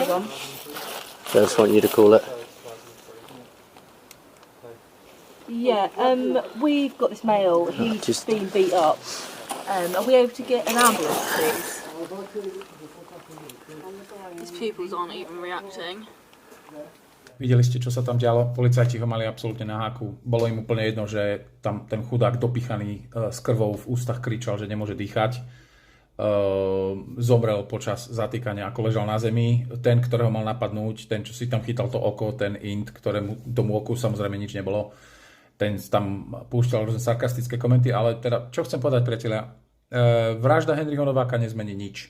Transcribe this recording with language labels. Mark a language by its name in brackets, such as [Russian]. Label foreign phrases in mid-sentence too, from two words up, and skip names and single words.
[English] I just want you to call it. Yeah, we've got this male, he's just- been beat up. Are we able to get an ambulance, please? His pupils aren't even reacting. [Slovak] Videli ste, čo sa tam dialo? Policajti ho mali absolútne na háku. Bolo im úplne jedno, že tam ten chudák dopichaný s krvou v ústach kričal, že nemôže dýchať. Zomrel počas zatýkania, ako ležal na zemi. Ten, ktorého mal napadnúť, ten, čo si tam chytal to oko, ten int, ktorému tomu oku samozrejme nič nebolo, ten tam púšťal rôzne sarkastické komenty, ale teda, čo chcem povedať, priatelia, vražda Henryho Nováka nezmení nič.